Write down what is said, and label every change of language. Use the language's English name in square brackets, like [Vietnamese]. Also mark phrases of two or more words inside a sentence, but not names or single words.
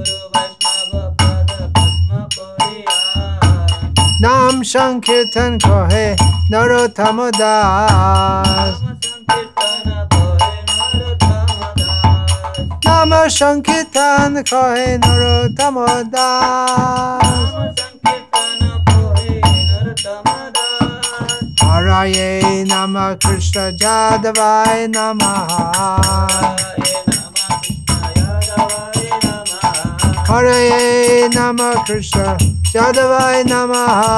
[Bangla] নাম সংকীর্তন কহে নরোত্তম দাস। নাম সংকীর্তন কহে নরোত্তম দাস। [Sanskrit] हरये नमः कृष्ण यादवाय नमः. हरये नमः कृष्ण यादवाय नमः.